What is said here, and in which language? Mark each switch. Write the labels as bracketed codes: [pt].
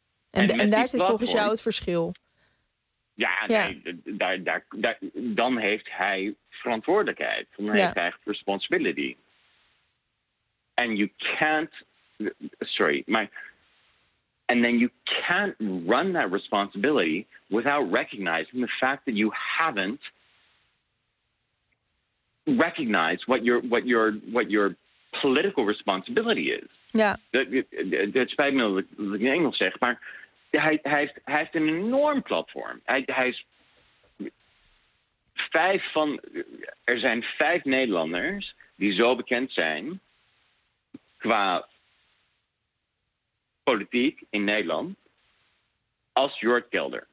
[nl] En daar zit volgens jou het verschil. Ja, nee, daar, dan heeft hij verantwoordelijkheid. Dan heeft hij eigen responsibility. [en] En you can't... Sorry, my... And then you can't run that responsibility without recognizing the fact that you haven't recognized what your political responsibility is. Yeah. [nl] Het spijt me dat ik in Engels zeg, maar hij heeft een enorm platform. Er zijn 5 Nederlanders die zo bekend zijn qua politiek in Nederland als Jort Kelder.